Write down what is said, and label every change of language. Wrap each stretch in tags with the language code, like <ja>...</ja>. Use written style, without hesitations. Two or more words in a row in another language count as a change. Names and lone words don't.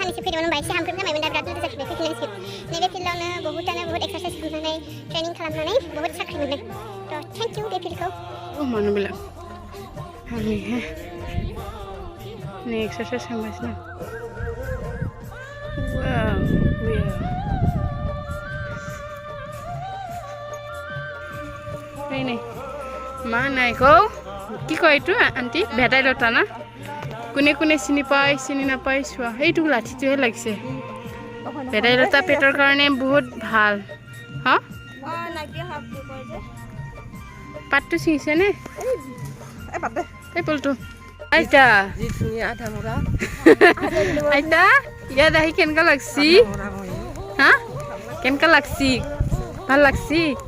<brx>सानैसो फैदोंमोन होनबा एसे हामख्रेम जाबायमोन दा बिराद लोगो जाफिनबाय फैफिननांसिगोन नैबे फिल्डआवनो बहुत एक्सारसाइज खालामनानै ट्रेनिं खालामनानै बहुत साख्रि मोनदों थ'</brx> <en>thank you</en> <brx>बे फिल्डखौ मानोबिला आंनिहाय नै एक्सारसाइज खालामगासिनो नै मा नायखौ</brx> <as>কি কয় এইটো আন্টি ভেদাইলতা না কোনে কোনে চিনি পায় চিনি নাপায় চোৱা এইটো লাঠিটোহে লাগিছে ভেদাইলতা পেটৰ কাৰণে বহুত ভাল হা পাতটো ছিঙিছে নে এই পলটো আইতা আইতা ইয়াত আহি কেনেকুৱা লাগছি হা কেনেকুৱা লাগছি ভাল লাগছি</as>